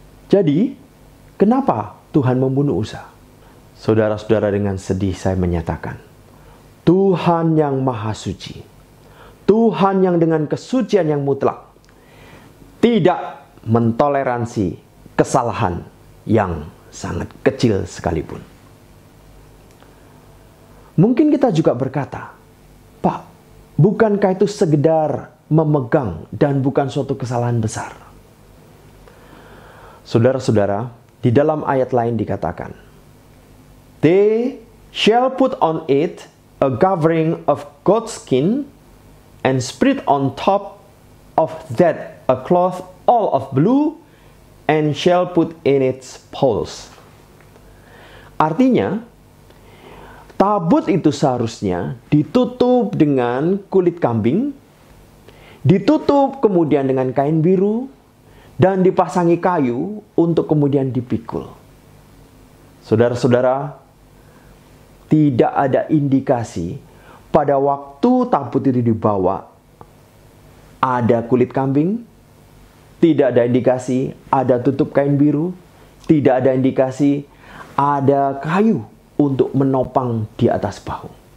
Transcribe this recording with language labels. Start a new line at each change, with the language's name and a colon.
Indonesian: Jadi, kenapa Tuhan membunuh Usa? Saudara-saudara, dengan sedih saya menyatakan, Tuhan yang Maha Suci, Tuhan yang dengan kesucian yang mutlak, tidak mentoleransi kesalahan yang sangat kecil sekalipun. Mungkin kita juga berkata, Pak, bukankah itu sekedar memegang dan bukan suatu kesalahan besar? Saudara-saudara, di dalam ayat lain dikatakan,
English: They shall put on it a covering of goat skin and spread on top of that a cloth all of blue and shall put in its poles.
Indonesian: Artinya, tabut itu seharusnya ditutup dengan kulit kambing, ditutup kemudian dengan kain biru, dan dipasangi kayu untuk kemudian dipikul. Saudara-saudara, tidak ada indikasi pada waktu tabut itu dibawa ada kulit kambing, tidak ada indikasi ada tutup kain biru, tidak ada indikasi ada kayu untuk menopang di atas bahu.